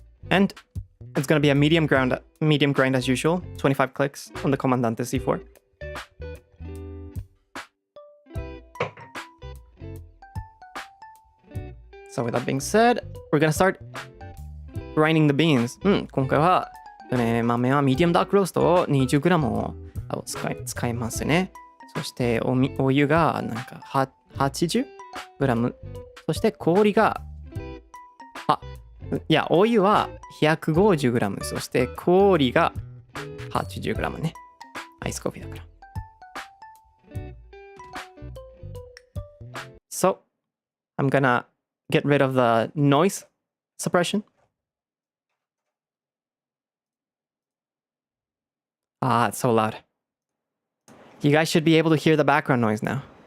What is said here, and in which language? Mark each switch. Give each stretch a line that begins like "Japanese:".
English: And it's gonna be a medium grind as usual. 25 clicks on the Comandante C4. So with that being said, we're gonna start grinding the beans.
Japanese: 今回は、豆はミディアムダークローストを 20g を使いますね。そしてお湯がなんか 80g。そして氷がお湯は 150g。そして氷が 80g ね。アイスコーヒーだから。
English: So, I'm gonna get rid of the noise suppression. It's so loud. You guys should be able to hear the background noise now.